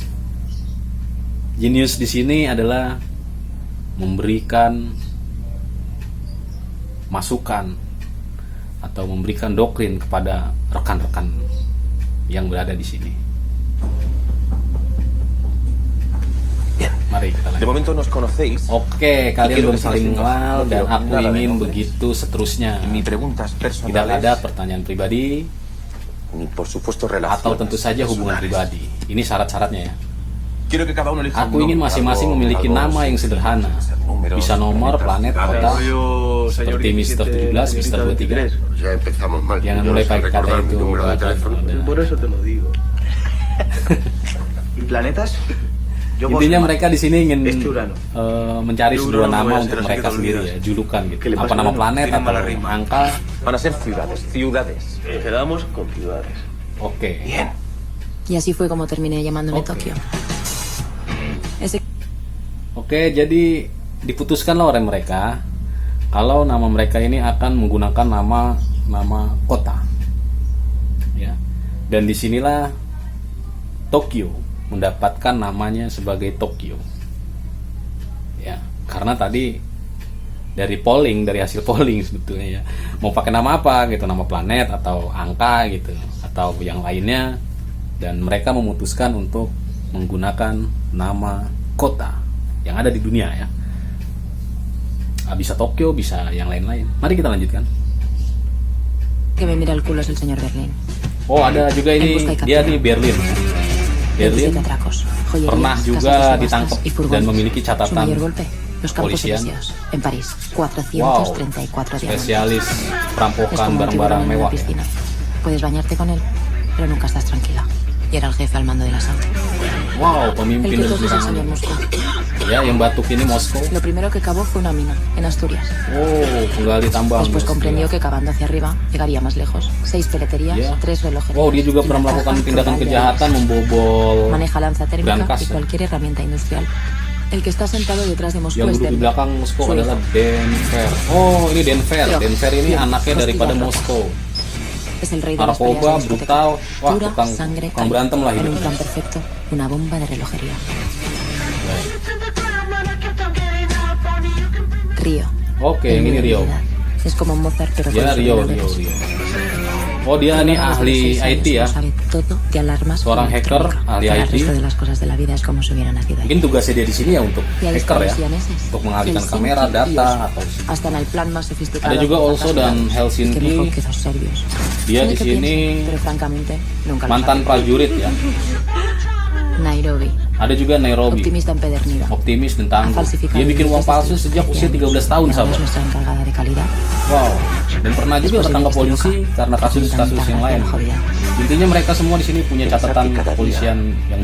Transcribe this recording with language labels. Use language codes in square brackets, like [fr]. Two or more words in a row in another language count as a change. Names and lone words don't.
[id] Jenius di sini adalah memberikan masukan atau memberikan doktrin kepada rekan-rekan yang berada di sini. [es] Bien, [id] Mari kita [es] de [id] lanjut. [es] momento nos conocéis. [id] Oke, kalian [es] Quiero [id] belum [es] que [id] saling [es] sigas [id] kenal [es] siendo [id] dan [es] novio, [id] aku [es] nada de [id] ingin [es] nombres. [id] begitu seterusnya. [es] Ni preguntas [id] Tidak [es] personales, [id] ada pertanyaan pribadi [es] ni por supuesto [id] atau [es] relaciones [id] tentu saja hubungan [es] personales. [id] pribadi. Ini syarat-syaratnya ya. [es] Quiero que cada uno elija un [id] Aku ingin [es] nombre, [id] masing-masing [es] algo- [id] memiliki [es] algo [id] nama yang [es] sencillo, [id] sederhana. [es] puede ser números, [id] Bisa nomor, planet, kota, seperti Mr. 17, Mr. 23. [es] Ya empezamos mal. [id] Jangan [es] Yo [id] mulai [es] no sé [id] pakai kata [es] recordar mi [id] itu. [es] número de teléfono. Por eso te lo digo. ¿Y planetas? Yo [id] Intinya [es] Bosman. [id] mereka di sini ingin [es] Este Urano. [id] mencari [es] Este [id] sebuah [es] Urano [id] nama [es] voy a [id] untuk [es] hacer así [id] mereka [es] que te [id] sendiri [es] olvidas. [id] ya, julukan gitu. [es] Que le [id] Apa [es] pasa [id] nama [es] Urano? [id] planet [es] Tiene [id] atau [es] mala rima. [id] angka. [es] Van a ser ciudades, ciudades. Quedamos con ciudades. [id] Oke. [es] Bien. Y así fue como terminé llamándome [id] Ok. [es] Tokio. Ese [id] Oke, jadi diputuskanlah oleh mereka kalau nama mereka ini akan menggunakan nama kota. Ya. Dan disinilah Tokyo mendapatkan namanya sebagai Tokyo. Ya, karena tadi dari hasil polling sebetulnya ya, mau pakai nama apa gitu, nama planet atau angka gitu atau yang lainnya, dan mereka memutuskan untuk menggunakan nama kota. yang ada di dunia ya. Bisa Tokyo, bisa yang lain-lain. Mari kita lanjutkan. [es] Que me mira el culo es el señor Berlín. [id] Oh, ada juga [es] En [id] ini, [es] busca y [id] dia [es] captura. [id] di Berlin. Berlin [es] 27 atracos, joyerías, [id] pernah [es] casas [id] juga [es] de subastas [id] ditangkap [es] y furgones. [id] dan memiliki [es] Su [id] catatan [es] mayor golpe, los campos [id] polisian. [es] elíseos, en París, 434 diamantes. [id] Spesialis [es] Es [id] perampokan [es] como un [id] barang-barang [es] tiburón en [id] mewah [es] una [id] ya. [es] piscina. Puedes bañarte con él, pero nunca estás tranquila. Y era el jefe al mando del asalto. [id] Wow, [es] El [id] pemimpin [es] que [id] dari [es] todos es el señor [id] serangan. [es] Moscú. [id] Ya, yang batuk ini Moskow. [es] Lo primero que cavó fue una mina, en Asturias. [id] Oh, penggali tambang. [es] Después comprendió que cavando hacia arriba llegaría más lejos. 6 peleterías, [id] Ya. [es] 3 relojerías. [id] Wow, dia juga [es] y [id] pernah [es] una [id] melakukan [es] caja [id] tindakan [es] total de [id] kejahatan, [es] armas. [id] membobol [es] Maneja lanza térmica [id] brankas, [es] y [id] ya. [es] cualquier herramienta industrial. El que está sentado detrás de Moscú [id] Yang [es] es [id] duduk di [es] Denver. [id] belakang Moskow [es] Su [id] adalah [es] hijo. [id] Denver. Oh, ini Denver. [es] Yo. [id] Denver ini [es] Yo. [id] anaknya daripada [es] Hostia. [id] Moskow. [es] Es el rey de las peleas [id] Narkoba, [es] de discoteca. [id] brutal. Wah, [es] Pura [id] tukang [es] sangre [id] berantem lah [es] en un [id] hidupnya. [es] plan perfecto, una bomba de relojería. Río. [id] Oke, yang ini Rio. [es] Es como Mozart pero [id] Ya, [es] con [id] Rio. [es] ordenadores. [id] Oh, dia ini [es] Pero a los [id] ahli [es] 16 años [id] IT ya. [es] lo sabe todo de alarmas [id] Seorang [es] y [id] hacker, [es] electrónica. [id] ahli [es] Para el [id] IT. [es] resto de las cosas de la vida es como si hubiera nacido ahí. [id] Mungkin tugasnya dia di sini ya untuk [es] Y ahí [id] hacker [es] están [id] ya, [es] los sianeses, [id] untuk mengalihkan [es] Helsinki [id] kamera, [es] y [id] data [es] Oslo. [id] atau [es] Hasta en el plan más sofisticado. [id] Ada juga [es] de [id] Oslo dan [es] ataques, [id] Helsinki. [es] que mejor que los serbios. [id] Dia [es] No hay [id] di [es] que [id] sini [es] piensen, pero francamente nunca lo [id] mantan [es] saben. [id] prajurit ya. [es] Nairobi, [id] Ada juga Nairobi, [es] optimista empedernido. [id] optimis dan [es] Ha [id] tangguh. [es] falsificado [id] Dia bikin uang [es] billetes [id] palsu [es] desde [id] sejak [es] los [id] usia [es] 13 [id] 13 tahun, [es] y ahora [id] sahabat. [es] es nuestra encargada de calidad. [id] Wow. Dan pernah juga tertangkap polisi karena kasus-kasus yang lain. Intinya mereka semua di sini punya catatan kepolisian yang